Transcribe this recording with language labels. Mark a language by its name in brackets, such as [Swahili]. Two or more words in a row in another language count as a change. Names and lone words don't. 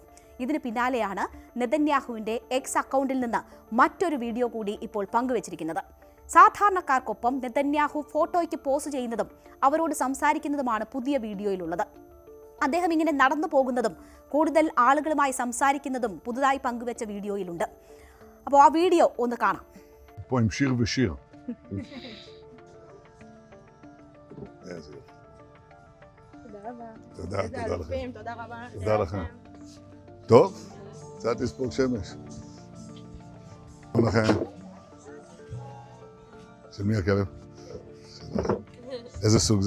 [Malayalam] ഇതിന് പിന്നാലെയാണ് നെതന്യാഹുവിന്റെ എക്സ് അക്കൗണ്ടിൽ നിന്ന് മറ്റൊരു വീഡിയോ കൂടി ഇപ്പോൾ പങ്കുവച്ചിരിക്കുന്നത്. സാധാരണക്കാർക്കൊപ്പം നെതന്യാഹു ഫോട്ടോയ്ക്ക് പോസ്റ്റ് ചെയ്യുന്നതും അവരോട് സംസാരിക്കുന്നതുമാണ് പുതിയ വീഡിയോയിലുള്ളത്. അദ്ദേഹം ഇങ്ങനെ നടന്നു പോകുന്നതും കൂടുതൽ ആളുകളുമായി സംസാരിക്കുന്നതും പുതുതായി പങ്കുവച്ച വീഡിയോയിലുണ്ട്. അപ്പോൾ ആ വീഡിയോ ഒന്ന് കാണാം. [Hebrew] טוב? קצת לספוג שמש. שלום לכם. של מי הכלב? איזה סוג זה?